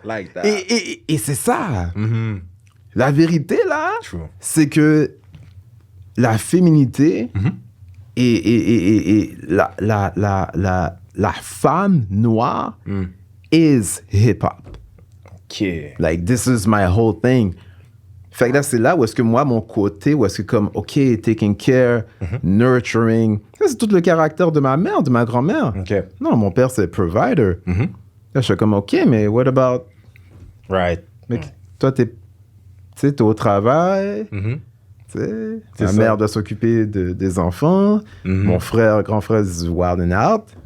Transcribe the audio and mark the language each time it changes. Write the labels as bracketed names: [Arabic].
[English] Like that. [French] Et c'est ça. La vérité, là, [English] True. [French] c'est que la féminité et la femme noire [English] is hip-hop. Like, this is my whole thing. [French] Fait que là, c'est là où est-ce que moi, mon côté, où est-ce que comme, OK, [English] taking care, nurturing, [French] ça, c'est tout le caractère de ma mère, de ma grand-mère. OK. Non, mon père, c'est provider. Là, je suis comme, OK, mais [English] what about... Right. [French] Mais toi, t'es au travail, tu sais, ma mère doit s'occuper des enfants, mon frère, grand frère, [English] is wild and out.